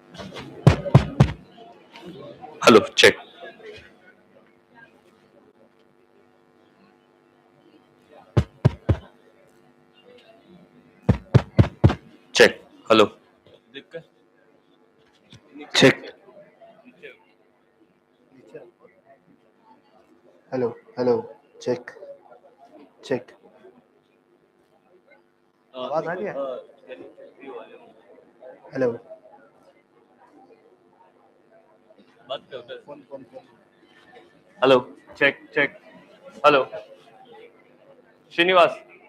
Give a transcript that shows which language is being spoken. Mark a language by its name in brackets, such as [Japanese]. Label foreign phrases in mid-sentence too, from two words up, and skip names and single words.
[English] Hello, check, check. Hello, check. Hello, hello, check, check. [Hindi] आवाज आ रही है? [English] Hello phone phone phone Hello, check, check. Hello, Srinivas.